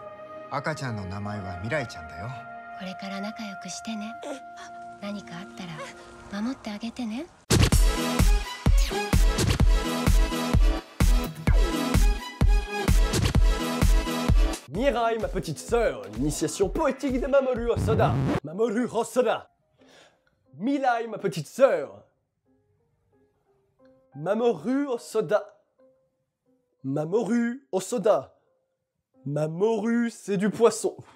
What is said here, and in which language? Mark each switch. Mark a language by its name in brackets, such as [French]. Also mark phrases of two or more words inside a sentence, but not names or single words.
[Japanese] 赤ちゃんの名前は未来ちゃんだよ。これから仲良くしてね。何かあったら守ってあげてね。 [French] Mirai, ma petite sœur, l'initiation poétique de Mamoru Hosoda. Mamoru Hosoda. Mirai, ma petite sœur. Mamoru Hosoda. Mamoru Hosoda. Mamoru, c'est du poisson.